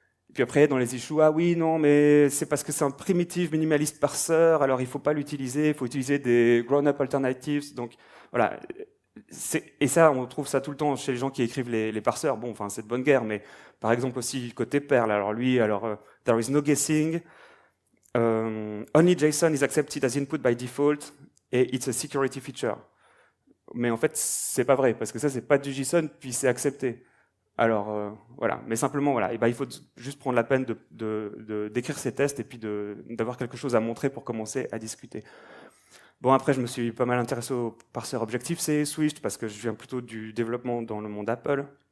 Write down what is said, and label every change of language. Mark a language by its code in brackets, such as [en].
[fr] Et puis après, dans les issues, ah oui, non, mais c'est parce que c'est un primitive minimaliste parseur, alors il faut pas l'utiliser, il faut utiliser des grown-up alternatives. Donc voilà, et ça, on trouve ça tout le temps chez les gens qui écrivent les parseurs. Bon, enfin, c'est de bonne guerre, mais par exemple aussi côté Perl, alors lui, there is no guessing. [en] Only JSON is accepted as input by default et it's a security feature. [fr] Mais en fait, c'est pas vrai parce que ça, c'est pas du JSON puis c'est accepté. Alors voilà, mais simplement voilà, et ben, il faut juste prendre la peine d'écrire ces tests et puis d'avoir quelque chose à montrer pour commencer à discuter. Bon, après, je me suis pas mal intéressé au parseur Objective-C, Swift, parce que je viens plutôt du développement dans le monde Apple.